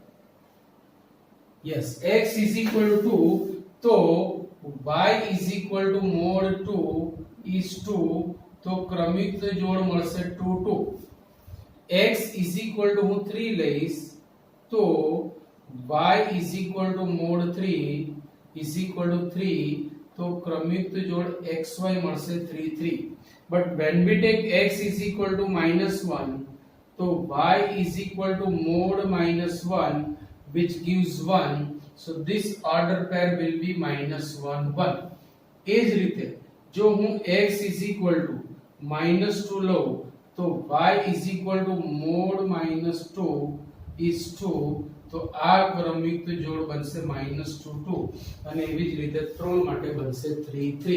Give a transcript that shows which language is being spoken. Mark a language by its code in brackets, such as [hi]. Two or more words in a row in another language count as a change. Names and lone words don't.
[gu] યસ, x = 2 તો y = [en] mod 2 is 2, [gu] તો ક્રમયુક્ત જોડ મળશે 2 2. x = હું 3 લઈશ તો y = [en] mod 3 is equal to 3, [gu] તો ક્રમયુક્ત જોડ xy મળશે 3 3. [en] but when we take x = -1, તો y = mod -1, which gives 1, so this order pair will be -1 1. [gu] એ જ રીતે જો હું x = -2 લઉં તો y = [en] mod -2 is 2, [gu] તો આ ક્રમયુક્ત જોડ બનશે -2 2, અને એવી જ રીતે 3 માટે બનશે 3 3.